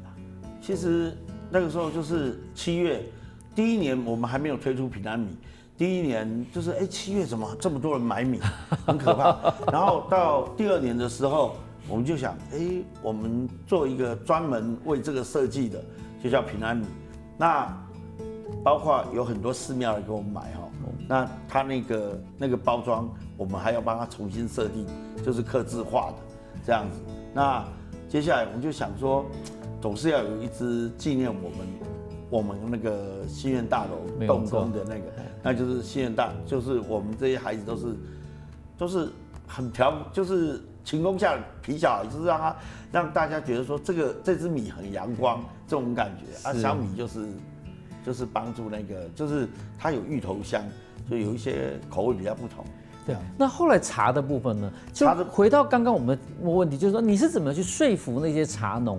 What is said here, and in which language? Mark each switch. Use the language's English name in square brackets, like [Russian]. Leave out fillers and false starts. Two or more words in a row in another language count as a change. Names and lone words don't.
[Chinese] 其實那個時候就是7月，第一年我們還沒有推出平安米，第一年就是7月怎麼這麼多人買米，很可怕。然後到第2年的時候，我們就想，我們做一個專門為這個設計的，就叫平安米。那包括有很多寺廟來給我們買哈，那它那個包裝，我們還要幫它重新設定，就是客製化的這樣子。那接下來我們就想說，總是要有一支紀念我們那個新苑大樓動工的那個，那就是新苑大，就是我們這些孩子都是很就是晴空下皮小孩，就是讓大家覺得說這支米很陽光這種感覺啊，小米就是幫助那個，就是它有芋頭香，所以有一些口味比較不同。對，那後來茶的部分呢？就回到剛剛我們的問題，就是說你是怎麼去說服那些茶農？